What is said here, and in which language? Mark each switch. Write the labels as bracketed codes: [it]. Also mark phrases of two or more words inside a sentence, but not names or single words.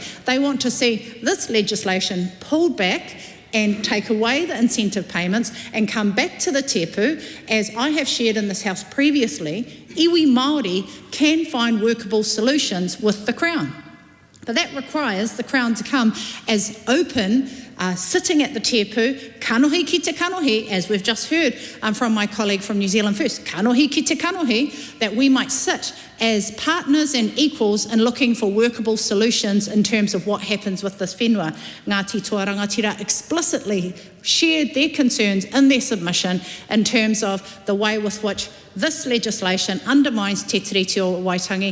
[en] They want to see this legislation pulled back and take away the incentive payments and come back to the tepu, as I have shared in this House previously, [mi] iwi Māori [en] can find workable solutions with the Crown. But that requires the Crown to come as open, sitting at the tepu, [mi] kanohi ki te kanohi, [en] as we've just heard from my colleague from New Zealand First, [mi] kanohi ki te kanohi, [en] that we might sit as partners and equals in looking for workable solutions in terms of what happens with this whenua. Ngāti Toa Rangatira explicitly shared their concerns in their submission in terms of the way with which this legislation undermines Te Tiriti o Waitangi.